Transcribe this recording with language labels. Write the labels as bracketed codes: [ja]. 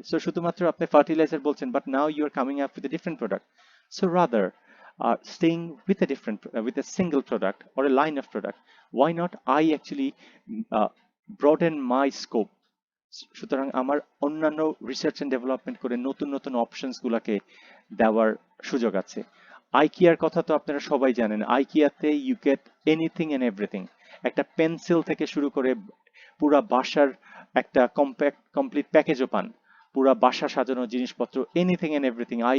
[bn] So শুধুমাত্র আপনি fertiliser বলছেন, [en] But now you are coming up with a different product. So rather staying with a with a single product or a line of product, why not I actually uh, broaden my scope? [bn] সুতরাং আমার অন্যান্য research and development করে নতুন নতুন options গুলাকে দেওয়ার সুযোগ আছে। আইকিয়ার কথা তো আপনারা সবাই জানেন, আইকিয়াতে [en] You get anything and everything. [bn] একটা পেন্সিল থেকে শুরু করে পুরা বাসার একটা কমপ্লিট প্যাকেজও পান, পুরা বাসা সাজানো জিনিসপত্র, [en] Anything and everything.